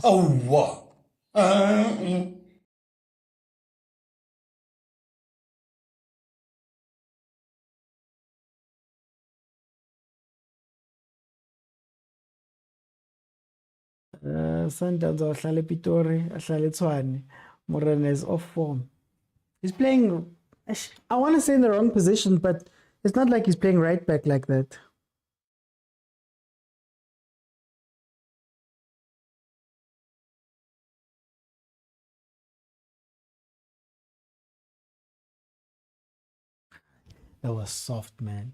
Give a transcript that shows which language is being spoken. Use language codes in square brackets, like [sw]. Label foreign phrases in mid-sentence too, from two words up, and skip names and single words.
[en] Oh, what? Sundowns are Ahlale Pitori, Ahlale tshwane. Morena is off form. He's playing, I want to say in the wrong position, but it's not like he's playing right back like that. That was soft, man.